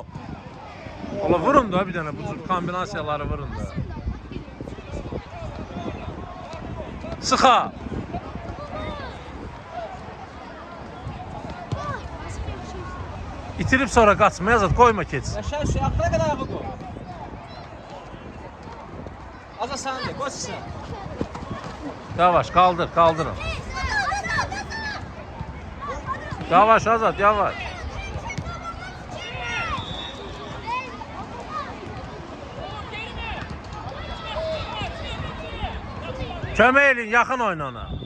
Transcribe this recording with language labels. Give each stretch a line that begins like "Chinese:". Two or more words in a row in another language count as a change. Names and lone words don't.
Azerbaijani: Ola vurun da bir tane bu kombinasiyaları vurun da. Sıxa.
Turkish: İtirip sonra kaçma Azat koyma keçsin.
Azerbaijani: Aşağı şu axıra qədər ayağı qoy. Aza səndə, qoy sən.
Turkish: Yavaş kaldır kaldırın. Yavaş Azat yavaş.
Azerbaijani: Kömək edin yakın oyna ona.